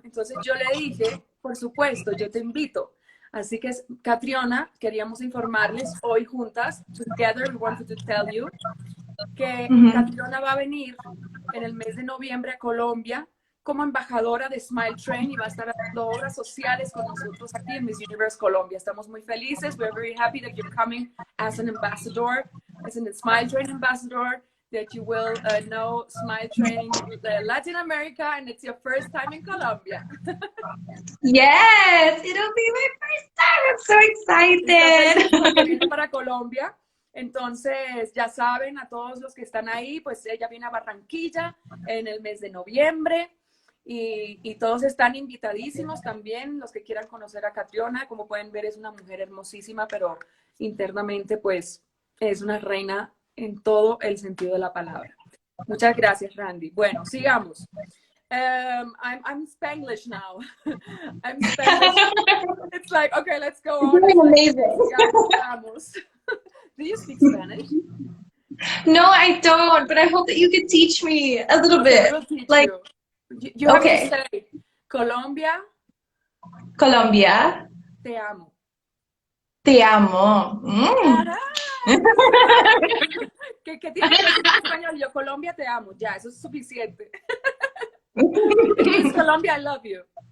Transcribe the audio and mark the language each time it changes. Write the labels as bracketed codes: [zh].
[es] Entonces yo le dije, por supuesto, yo te invito. Así que, Catriona, queríamos informarles hoy juntas, [en] together we wanted to tell you, [es] que Catriona va a venir en el mes de noviembre a Colombia como embajadora de Smile Train y va a estar haciendo obras sociales con nosotros aquí en Miss Universe Colombia. Estamos muy felices. [en] We're very happy that you're coming as an ambassador, as a Smile Train ambassador, that you will know Smile Train Latin America, and it's your first time in Colombia. Yes, it'll be my first time. I'm so excited. [es] Viene para Colombia. Entonces, ya saben, a todos los que están ahí, pues ella viene a Barranquilla en el mes de noviembre y todos están invitadísimos también, los que quieran conocer a Catriona. Como pueden ver, es una mujer hermosísima, pero internamente, pues, es una reina en todo el sentido de la palabra. Muchas gracias, Randy. Bueno, sigamos. [en] I'm Spanglish now. I'm Spanglish. It's like, okay, let's go on. You're amazing. [es] Sigamos. [en] Do you speak Spanish? No, I don't, but I hope that you could teach me a little bit. I will teach you. You have to say Colombia. Colombia. [es] te amo. Te amo. Mm. Ajá, ¿qué tienes que decir en español? Yo, Colombia, te amo. Ya, eso es suficiente. [en] It means Colombia, I love you.